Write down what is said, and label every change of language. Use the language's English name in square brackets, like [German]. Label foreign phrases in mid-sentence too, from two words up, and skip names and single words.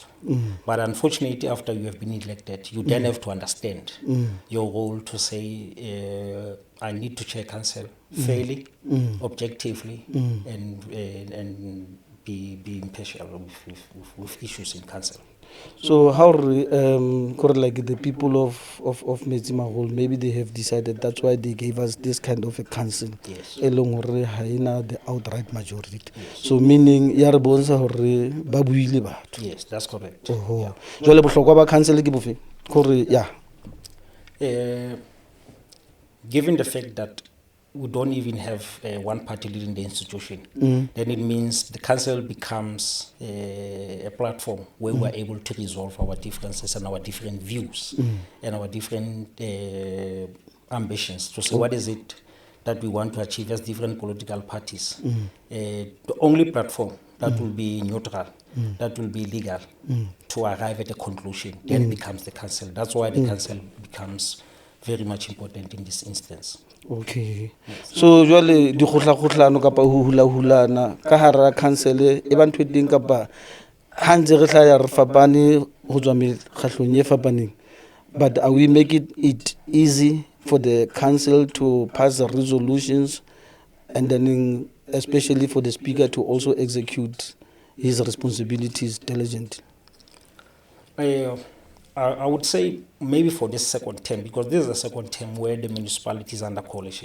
[English] But unfortunately, after you have been elected, you then have to understand your role to say, I need to chair council fairly, objectively, and be impartial with issues in council. So how like the people of Metsimaholo, maybe they have decided that's why they gave us this kind of a council. Yes. Along the outright majority. Yes. So meaning [Southern Sotho] ba buile batho. [English] Yes, that's correct. Oh. [Southern Sotho] Jwale bohlokwa ba council ke bofe? Gore yeah. [English] Given the fact that we don't even have one party leading the institution, then it means the council becomes a platform where we are able to resolve our differences and our different views and our different ambitions to say what is it that we want to achieve as different political parties. The only platform that will be neutral, that will be legal to arrive at a conclusion. Then it becomes the council. That's why the council becomes very much important in this instance. [Southern Sotho] Okay. So jwale di khotla kapa ho hula ka hara council e ba ntho e teng kapa ha ntse re hlaya re fapane ho tswa mekgahlong e fapaneng, [English] but are we make it easy for the council to pass the resolutions and then especially for the speaker to also execute his responsibilities diligently? I would say maybe for this second term, because this is the second term where the municipality is under coalition.